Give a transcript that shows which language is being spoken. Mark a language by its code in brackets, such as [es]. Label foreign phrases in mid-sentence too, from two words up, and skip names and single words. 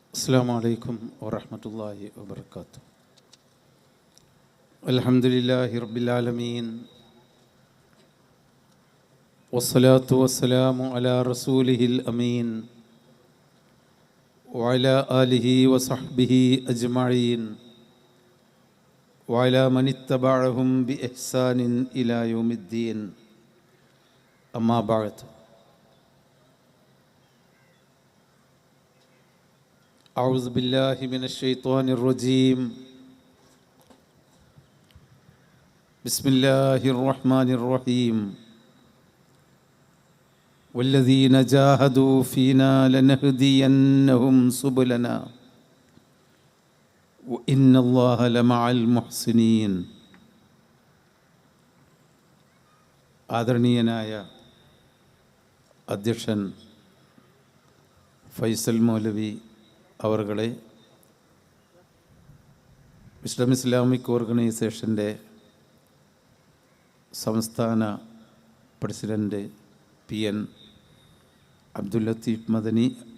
[ar] السلام عليكم ورحمة الله وبركاته الحمد لله رب العالمين والصلاة والسلام على رسوله الأمين وعلى آله وصحبه أجمعين وعلى من اتبعهم بإحسان إلى يوم الدين. أما بعد. أعوذ بالله من الشيطان الرجيم. بسم الله الرحمن الرحيم. والذين جاهدوا فينا لنهدينهم سبلنا وإن الله لمع المحسنين. [ml] ആദരണീയനായ അധ്യക്ഷൻ ഫൈസൽ മൗലവി അവർകളെ, വിസ്ഡം ഇസ്ലാമിക് ഓർഗനൈസേഷൻ്റെ സംസ്ഥാന പ്രസിഡൻറ്റ് PN അബ്ദുൽ ലത്തീഫ് മദനി,